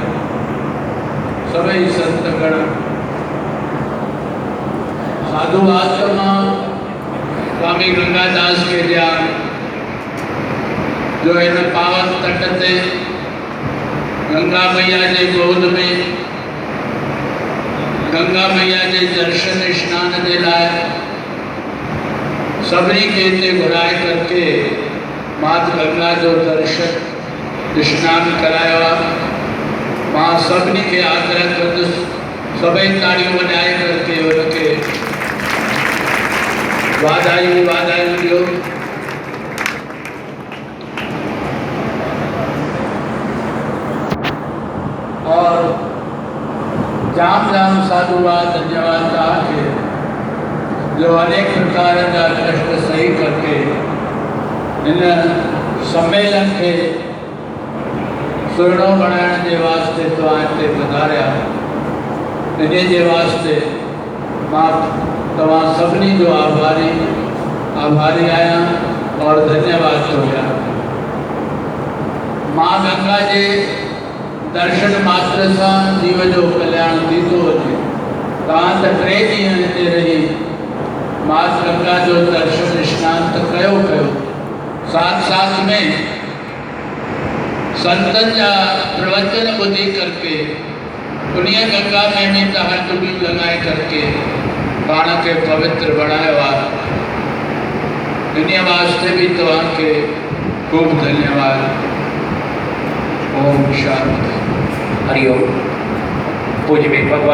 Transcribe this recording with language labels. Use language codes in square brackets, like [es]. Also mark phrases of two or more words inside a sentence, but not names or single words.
[sd] सभी संतगण, साधु आत्मा स्वामी गंगादास के ध्यान जो इन पावन तट ते गंगा मैया के गोद में गंगा मैया के दर्शन स्नान के लाए सभी के इतने घुराए करके मात गंगा जो दर्शन स्नान कराया। मां सभी के आग्रह कर सभी ताड़ियों बजाए करके उनके वाधायूं ॾियो। और जाम जाम साधुवाद धन्यवाद तव्हांखे जो अनेक प्रकार जा कष्ट सही करके इन सम्मेलन के सुहिणो बणाइण जे वास्ते तव्हां हिते पधारिया। इन जे वास्ते मां तव्हां सभिनी जो आभारी आहियां और धन्यवाद थो ॾियां। मां गंगा जे दर्शन मात्र सां जीव जो कल्याण थींदो हुजे। तव्हां त 3 ॾींहं हिते रही मात गंगा जो दर्शन स्नान तो कयो, साथ साथ में संतन जा प्रवचन ॿुधी करके उन्हीं गंगा में भी तव्हां डुबी लगाए करके पाण के पवित्र बनायो आहे। इन वास्ते भी तव्हांखे खूब धन्यवाद। ओम शांति। हरिओम। पूज्य भगवान